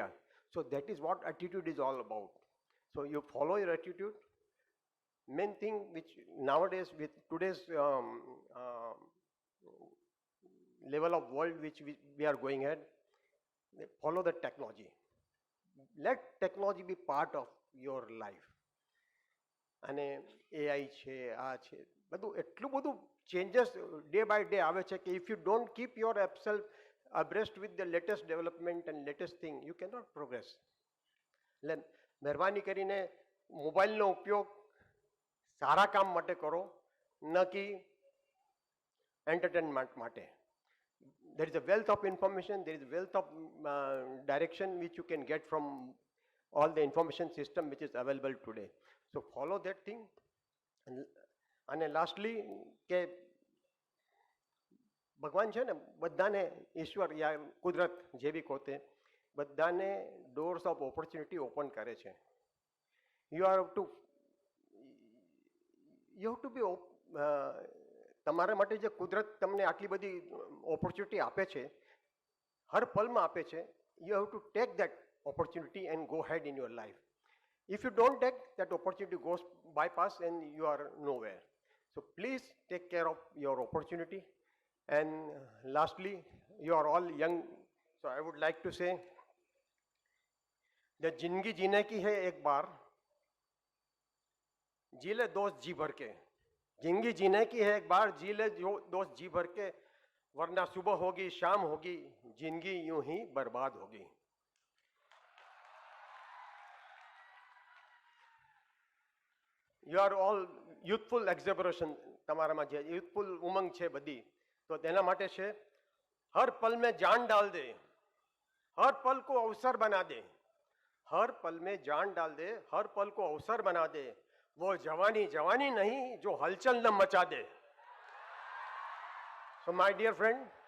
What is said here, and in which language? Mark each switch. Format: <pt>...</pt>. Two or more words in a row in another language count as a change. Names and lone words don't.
<en>So that is what attitude is all about. So you follow your attitude. Main thing which nowadays with today's level of world which we are going at, follow the technology. Let technology be part of your life.</en> <gu>અને AI છે આ છે બધું એટલું બધું ચેન્જીસ</gu> <en>day by day</en> <gu>આવે છે કે</gu> <en>if you don't keep yourself abreast with the latest development and latest thing you cannot progress.</en> <gu>એટલે મહેરબાની કરીને મોબાઈલનો ઉપયોગ સારા કામ માટે કરો, ન કે એન્ટરટેનમેન્ટ માટે.</gu> <en>There is a wealth of information, there is a wealth of direction which you can get from all the information system which is available today. So follow that thing. And lastly</en> <gu>કે ભગવાન છે ને બધાને ઈશ્વર યા કુદરત જે બી કહો તે બધાને</gu> <en>doors of opportunity open</en> <gu>કરે છે.</gu> <en>you have to be</en> <gu>તમારા માટે જે કુદરત તમને આટલી બધી ઓપોર્ચ્યુનિટી આપે છે હર પલમાં આપે છે,</gu> <en>you have to take that opportunity and go ahead in your life. If you don't take that opportunity, goes bypass and you are nowhere. So please take care of your opportunity. And lastly, you are all young, so I would like to say that</en> <hi>जिंदगी जीने की है एक बार, जी ले दोस्त जी भर के. जिंदगी जीने की है एक बार, जी ले दोस्त जी भर के, वरना सुबह होगी शाम होगी, जिंदगी यूं ही बर्बाद होगी.</hi> <en>You are all youthful exuberation,</en> <gu>તમારામાં જે youthful ઉમંગ છે બધી, તો તેના માટે છે</gu> <hi>हर पल में जान डाल दे, हर पल को अवसर बना दे, हर पल में जान डाल दे, हर पल को अवसर बना दे, वो जवानी जवानी नहीं जो हलचल न मचा दे.</hi> <en>So my dear friend,</en>